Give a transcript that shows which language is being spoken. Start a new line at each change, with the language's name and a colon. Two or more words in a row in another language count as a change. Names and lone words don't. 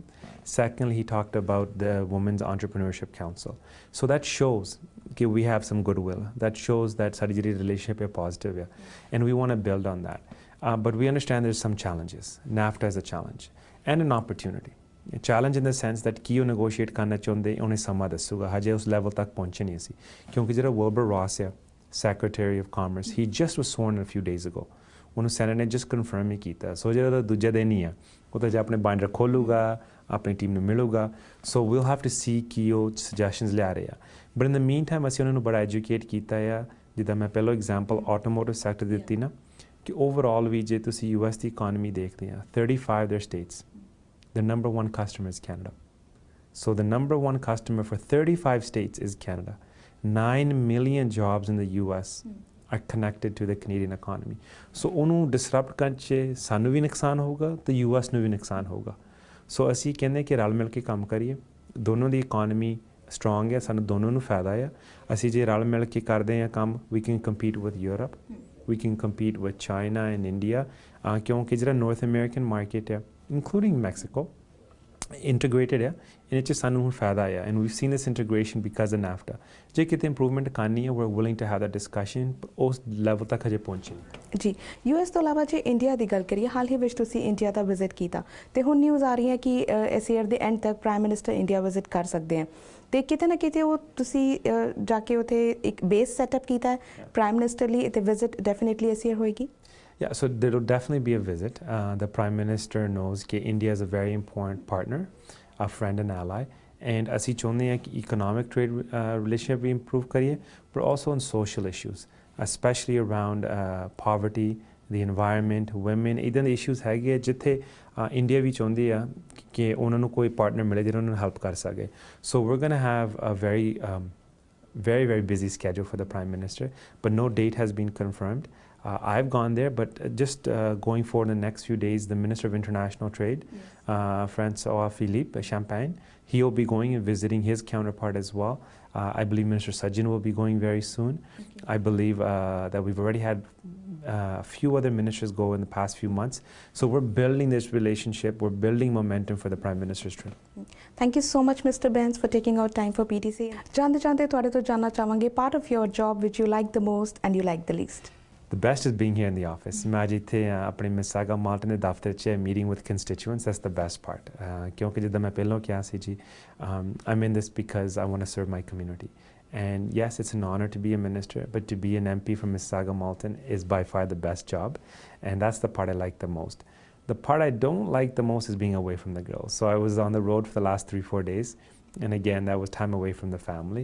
English: Secondly, he talked about the Women's Entrepreneurship Council. So that shows that we have some goodwill. That shows that our relationship is positive. And we want to build on that. But we understand there's some challenges. NAFTA is a challenge and an opportunity. A challenge in the sense that
Punjabi: ki ਉਹ negotiate ਕਰਨਾ ਚਾਹੁੰਦੇ ਉਹਨੇ ਸਮਾਂ ਦੱਸੂਗਾ, ਹਜੇ ਉਸ ਲੈਵਲ ਤੱਕ ਪਹੁੰਚੇ ਨਹੀਂ ਸੀ. ਕਿਉਂਕਿ ਜਿਹੜਾ
English: Wilbur Ross ਹੈ, Secretary of Commerce, he just was sworn a few days ago.
Punjabi: ਉਹਨੂੰ ਸੈਨੇਟ ਨੇ
English: just confirm
Punjabi: ਹੀ ਕੀਤਾ. ਸੋ ਜਿਹੜਾ ਦੂਜਾ ਦਿਨ ਹੀ ਆ, ਉਹ ਤਾਂ ਜੇ ਆਪਣੇ ਬਾਈਂਡਰ ਖੋਲੂਗਾ, ਆਪਣੀ ਟੀਮ ਨੂੰ ਮਿਲੂਗਾ.
English: So we'll have to see
Punjabi: ਕਿ ਉਹ ਸੁਜੈਸ਼ਨਸ ਲਿਆ ਰਹੇ ਆ.
English: But in the mean time
Punjabi: ਅਸੀਂ ਉਹਨਾਂ ਨੂੰ ਬੜਾ ਐਜੂਕੇਟ ਕੀਤਾ ਆ. ਜਿੱਦਾਂ ਮੈਂ ਪਹਿਲਾਂ
English: example automotive sector
Punjabi: ਦਿੱਤੀ ਨਾ, ਕਿ ਓਵਰਆਲ ਵੀ ਜੇ ਤੁਸੀਂ US ਦੀ ਇਕੋਨਮੀ ਦੇਖਦੇ ਆ, 35
English: their states, the number one customer is Canada. So the number one customer for 35 states is Canada. 9 million jobs in the US are connected to the Canadian economy.
Punjabi: So
English: ਉਹਨੂੰ disrupt
Punjabi: ਕਰਨ 'ਚ ਸਾਨੂੰ ਵੀ ਨੁਕਸਾਨ ਹੋਊਗਾ ਤੇ US ਨੂੰ ਵੀ ਨੁਕਸਾਨ ਹੋਊਗਾ. ਸੋ ਅਸੀਂ ਕਹਿੰਦੇ ਕਿ ਰਲ ਮਿਲ ਕੇ ਕੰਮ ਕਰੀਏ. ਦੋਨੋਂ ਦੀ
English: economy strong
Punjabi: ਹੈ, ਸਾਨੂੰ ਦੋਨੋਂ ਨੂੰ ਫਾਇਦਾ ਆ. ਅਸੀਂ ਜੇ ਰਲ ਮਿਲ ਕੇ ਕਰਦੇ ਹਾਂ ਕੰਮ,
English: we can compete with Europe, we can compete with China and India,
Punjabi: ਕਿਉਂਕਿ ਜਿਹੜਾ
English: North American market ਹੈ, including Mexico, integrated
Punjabi: ਹੈ, ਇਹਦੇ 'ਚ ਸਾਨੂੰ ਹੁਣ ਫਾਇਦਾ ਆ.
English: And we've seen this integration because of NAFTA.
Punjabi: ਜੇ ਕਿਤੇ ਇੰਪਰੂਵਮੈਂਟ ਕਰਨੀ ਹੈ,
English: we're willing to have that discussion,
Punjabi: ਉਸ ਲੈਵਲ ਤੱਕ ਹਜੇ ਪਹੁੰਚੇ ਜੀ. US ਤੋਂ ਇਲਾਵਾ ਜੇ ਇੰਡੀਆ ਦੀ ਗੱਲ ਕਰੀਏ, ਹਾਲ ਹੀ ਵਿੱਚ ਤੁਸੀਂ ਇੰਡੀਆ ਦਾ ਵਿਜ਼ਿਟ ਕੀਤਾ ਤੇ ਹੁਣ ਨਿਊਜ਼ ਆ ਰਹੀ ਹੈ ਕਿ ਇਸ ਈਅਰ ਦੇ ਐਂਡ ਤੱਕ
English: Prime Minister
Punjabi: ਇੰਡੀਆ ਵਿਜ਼ਿਟ ਕਰ ਸਕਦੇ ਆ. ਤੇ ਕਿਤੇ ਨਾ ਕਿਤੇ ਉਹ ਤੁਸੀਂ ਜਾ ਕੇ ਉੱਥੇ ਇੱਕ
English: base setup
Punjabi: ਕੀਤਾ ਹੈ
English: Prime Minister
Punjabi: ਲਈ, ਤੇ
English: visit definitely
Punjabi: ਇਸ ਈਅਰ ਹੋਏਗੀ?
English: Yeah, so there will definitely be a visit. The Prime Minister knows that India is a very important partner, a friend and ally. And
Punjabi: ਅਸੀਂ ਚਾਹੁੰਦੇ ਹਾਂ ਕਿ
English: economic trade relationship ਵੀ improve ਕਰੀਏ, but also on social issues, especially around poverty, the environment, women.
Punjabi: ਇੱਦਾਂ ਦੇ issues ਹੈਗੇ ਜਿੱਥੇ ਇੰਡੀਆ ਵੀ ਚਾਹੁੰਦੀ ਆ ਕਿ ਉਹਨਾਂ ਨੂੰ ਕੋਈ ਪਾਰਟਨਰ ਮਿਲੇ ਜਿਹੜਾ ਉਹਨਾਂ ਨੂੰ ਹੈਲਪ ਕਰ ਸਕੇ.
English: So we're going to have a very, very busy schedule for the Prime Minister, but no date has been confirmed. I've gone there, but just going forward in the next few days, the Minister of International Trade, Francois Philippe Champagne, he'll be going and visiting his counterpart as well. I believe Minister Sajjan will be going very soon. Okay. I believe that we've already had a few other ministers go in the past few months. So we're building this relationship, we're building momentum for the Prime Minister's trip. Thank you so much, Mr. Bains, for taking out time for PTC.
Punjabi: ਜਾਂਦੇ ਜਾਂਦੇ ਤੁਹਾਡੇ ਤੋਂ ਜਾਨਣਾ ਚਾਹਾਂਗੇ
English: part of your job which you like the most and you like the least. The best is being here in the office.
Punjabi: मैं ਅੱਜ ਇੱਥੇ ਆਪਣੇ ਮਿਸਾਗਾ ਮਾਲਟਨ ਦੇ ਦਫ਼ਤਰ 'ਚ
English: meeting with constituents. That's the best part.
Punjabi: ਕਿਉਂਕਿ ਜਿੱਦਾਂ ਮੈਂ ਪਹਿਲਾਂ ਕਿਹਾ ਸੀ ਜੀ,
English: I'm in this because I want to serve my community. And yes, it's an honor to be a minister, but to be an MP from Mississauga Malton is by far the best job. And that's the part I like the most. The part I don't like the most is being away from the girls. So I was on the road for the last 3-4 days. And again, that was time away from the family.